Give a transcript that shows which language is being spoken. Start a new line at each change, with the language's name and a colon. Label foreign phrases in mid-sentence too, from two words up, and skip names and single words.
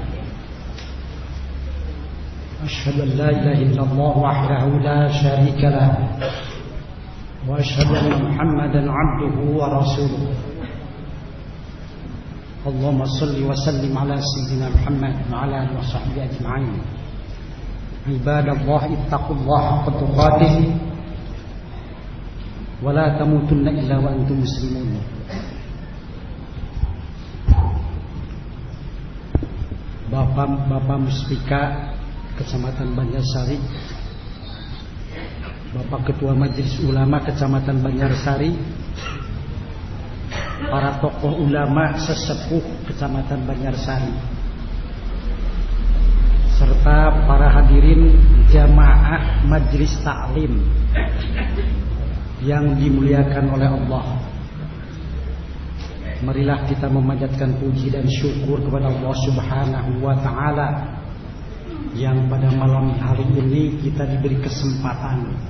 Arabic: أشهد أن لا إله إلا الله وحده لا شريك له وأشهد أن محمدا عبده ورسوله. اللهم صل وسلم على سيدنا محمد وعلى آله وصحبه أجمعين. عباد الله اتقوا الله حق تقاته ولا تموتن إلا وأنتم مسلمون.
Indonesian: Bapak Muspika Kecamatan Banjarsari, Bapak Ketua Majelis Ulama Kecamatan Banjarsari, para tokoh ulama sesepuh Kecamatan Banjarsari, serta para hadirin jamaah Majelis Taklim yang dimuliakan oleh Allah. Marilah kita memanjatkan puji dan syukur kepada Allah
Arabic: سبحانه وتعالى
Indonesian: yang pada malam hari ini kita diberi kesempatan